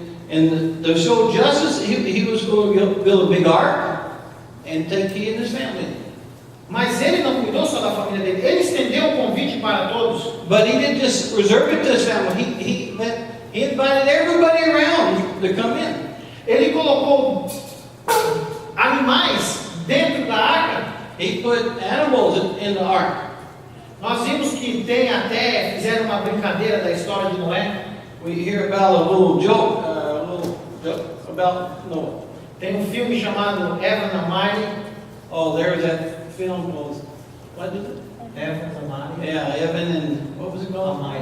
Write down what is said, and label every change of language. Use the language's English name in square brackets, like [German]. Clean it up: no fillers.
[English] And to show justice, he was going to build a big ark and take he and his family. [Portuguese] Mas ele não cuidou só da família dele, ele estendeu o convite para todos. [English] But he didn't just reserve it to his family. He invited everybody around to come in. [Portuguese] Ele colocou animais dentro da arca. [English] He put animals in the ark. [Portuguese] Nós vimos que fizeram uma brincadeira da história de Noé. [English] We hear about a little joke about Noah. [Portuguese] Tem um filme chamado Evan and Miley. [English] Oh, there's that film called, what is it? Evan and Miley. Yeah, Evan and, what was it called?